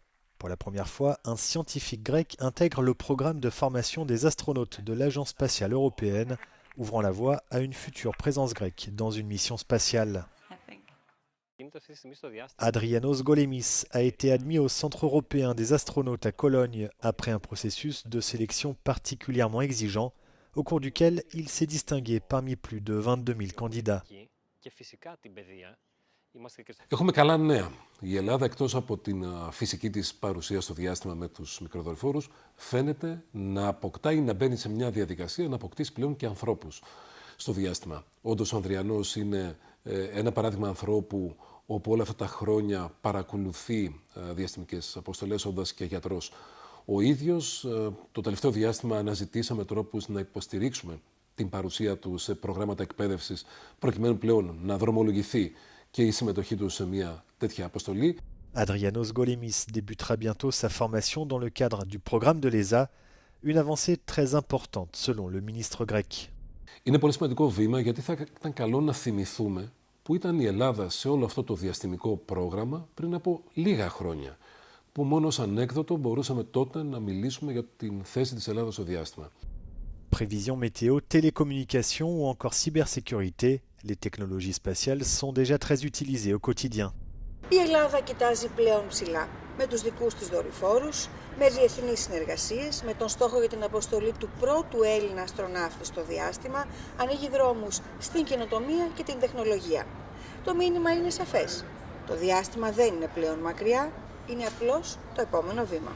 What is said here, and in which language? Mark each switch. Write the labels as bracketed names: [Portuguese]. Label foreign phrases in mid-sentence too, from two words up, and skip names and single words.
[French] Pour la première fois, un scientifique grec intègre le programme de formation des astronautes de l'Agence spatiale européenne, ouvrant la voie à une future présence grecque dans une mission spatiale. Adrianos Golemis a été admis au Centre européen des astronautes à Cologne après un processus de sélection particulièrement exigeant, au cours duquel il s'est distingué parmi plus de 22 000 candidats. [Greek] Έχουμε καλά νέα. Η Ελλάδα, εκτός από την φυσική της παρουσία στο διάστημα με τους μικροδορυφόρους, φαίνεται να αποκτά ή να μπαίνει σε μια διαδικασία να αποκτήσει πλέον και ανθρώπους στο διάστημα. Όντως, ο Ανδριανός είναι ένα παράδειγμα ανθρώπου όπου όλα αυτά τα χρόνια παρακολουθεί διαστημικές αποστολές όντας και γιατρός. Ο ίδιος, το τελευταίο διάστημα αναζητήσαμε τρόπους να υποστηρίξουμε την παρουσία του σε προγράμματα εκπαίδευσης προκειμένου πλέον να δρομολογηθεί και η συμμετοχή του σε μια τέτοια αποστολή. [French] Adrianos Golemis débutera bientôt sa formation dans le cadre du programme de l'ESA, une avancée très importante selon le ministre grec. [Greek] Είναι πολύ σημαντικό βήμα γιατί θα ήταν καλό να θυμηθούμε που ήταν η Ελλάδα σε όλο αυτό το διαστημικό πρόγραμμα πριν από λίγα χρόνια, που μόνο ως ανέκδοτο μπορούσαμε τότε να μιλήσουμε για την θέση της Ελλάδας στο διάστημα. [French] Prévision météo, télécommunications ou encore cybersécurité, les technologies spatiales sont déjà très utilisées au quotidien. [Greek] Η Ελλάδα κοιτάζει πλέον ψηλά, με τους δικούς της δορυφόρους, με διεθνείς συνεργασίες, με τον στόχο για την αποστολή του πρώτου Έλληνα αστροναύτη στο διάστημα, ανοίγει δρόμους στην καινοτομία και την τεχνολογία. Το μήνυμα είναι σαφές. Το διάστημα δεν είναι πλέον μακριά, είναι απλώς το επόμενο βήμα.